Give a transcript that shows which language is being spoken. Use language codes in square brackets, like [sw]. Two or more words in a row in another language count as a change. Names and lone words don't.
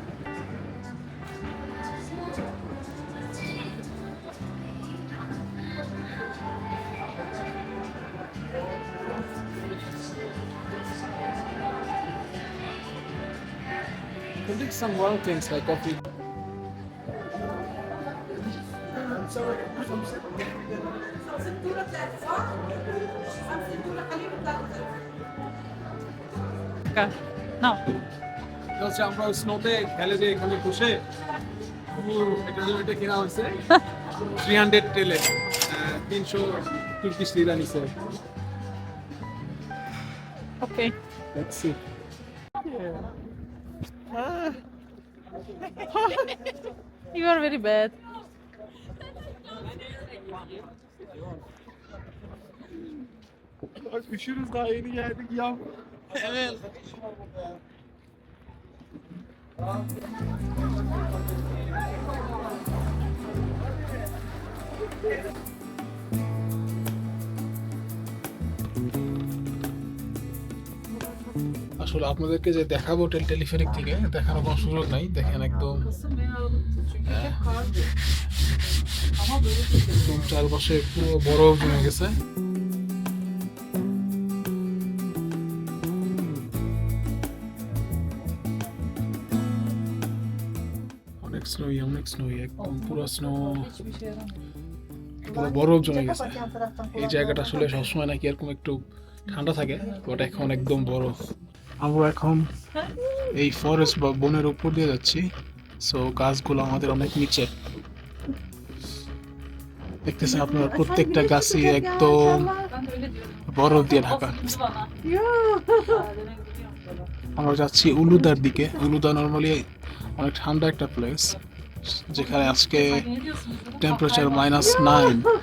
[en] You can take some wild things like coffee. Okay. Now. [bn] হচ্ছে আমরা স্নোতে খেলে যে এখানে বসে, এটার জন্য এটা কেনা হয়েছে 300 টেলে, 300 [en] Turkish lira [bn] নিছে। [en] Okay. Let's see. You are very bad. [tr] Bak üşürüz daha yeni geldik ya. Evet. [bn] আসলে আপনাদেরকে যে দেখাবো টেলিফেরিক থেকে দেখানোর কোনো সুযোগ নাই। দেখেন একদম একদম চারপাশে পুরো বরফ জমে গেছে। অনেক স্নোই, অনেক স্নোই, একদম পুরো স্নো, [tr] Hiçbir şey yaramıyor. [bn] পুরো বরফ জমে গেছে। এই জায়গাটা আসলে সবসময় নাকি এরকম একটু ঠান্ডা থাকে, বাট এখন একদম বরফ। আমরা এখন এই ফরেস্ট বা বনের উপর দিয়ে যাচ্ছি সো গাছগুলো আমাদের অনেক নিচে, দেখতেছেন আপনার প্রত্যেকটা গাছই একদম [tr] Ben de öyle diyorum. [bn] বরফ দিয়ে ঢাকা। [tr] Basın bana. Ya. Demek biliyorum böyle. [bn] আমরা যাচ্ছি উলুদার দিকে। উলুদা নর্মালি অনেক ঠান্ডা একটা প্লেস, যেখানে আজকে [tr] Sen ne diyorsunuz? Dedim, [bn] টেম্পারেচার [tr] kafayı [bn] -9।